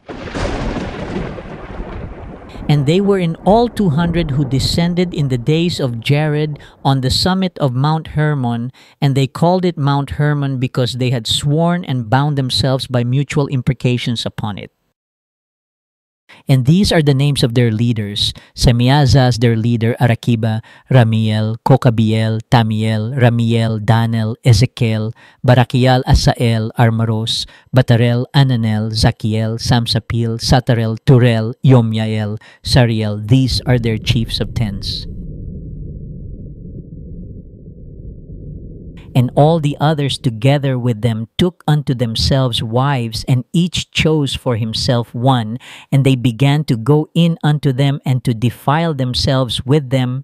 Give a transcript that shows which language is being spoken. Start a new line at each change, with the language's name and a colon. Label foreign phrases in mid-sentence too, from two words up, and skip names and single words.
English: And they were in all 200 who descended in the days of Jared on the summit of Mount Hermon, and they called it Mount Hermon because they had sworn and bound themselves by mutual imprecations upon it. And these are the names of their leaders: Semyaza their leader, Arakiba, Ramiel, Kokabiel, Tamiel, Ramiel, Danel, Ezekiel, Barakiel, Asael, Armaros, Batarel, Ananel, Zakiel, Samsapil, Satarel, Turel, Yomyael, Sariel. These are their chiefs of tens. And all the others together with them took unto themselves wives, and each chose for himself one, and they began to go in unto them and to defile themselves with them.